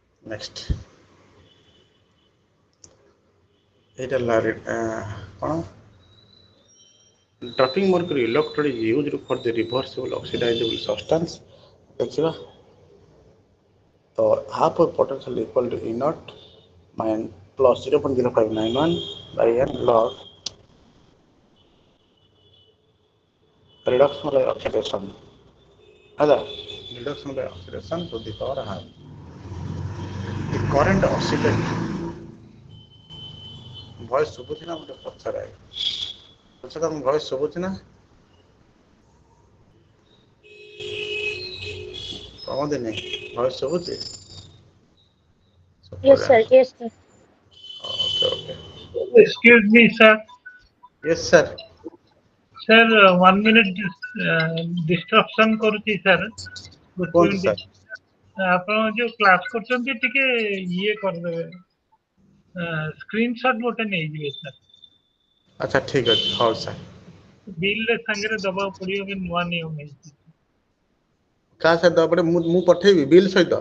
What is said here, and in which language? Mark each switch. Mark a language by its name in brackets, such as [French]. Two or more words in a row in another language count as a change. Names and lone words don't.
[English] ନେକ୍ସଟ [Odia] ଏଇଟା କ'ଣ [English] dropping mercury electrode is used for the reversible oxidizable substance ଦେଖିବା ତ half of potential equal to E naught plus 0.0591 by n log reduction by oxidation ହେଲା reduction by oxidation to the power half the current oscillate voice [Odia] ଶୁଭୁଛି ନା ମୋତେ ପଛରେ ପଛରେ ତମ [English] voice [Odia] ଶୁଭୁଛି ନା କହନ୍ତି [English] voice ଶୁଭୁଛି Yes, sir. Yes, sir. okay Excuse me, sir. yes sir Sir, 1 minute disruption କରୁଛି sir. [Odia] କୁହନ୍ତୁ ସାର୍ ଆପଣ ଯୋଉ କ୍ଲାସ୍ କରୁଛନ୍ତି ଟିକେ ଇଏ କରିଦେବେ ସ୍କ୍ରିନଶଟ୍ ଗୋଟେ ନେଇଯିବେ sir. ଆଚ୍ଛା ଠିକ୍ ଅଛି ହଉ ସାର୍ ବିଲ୍ ସାଙ୍ଗରେ ଦବାକୁ ପଡିବ କି ନୂଆ ନିୟମ ହେଇଛି। କାହା ସହିତ ଦେବାକୁ ପଡ଼ିବ ମୁଁ ପଠେଇବି ବିଲ୍ ସହିତ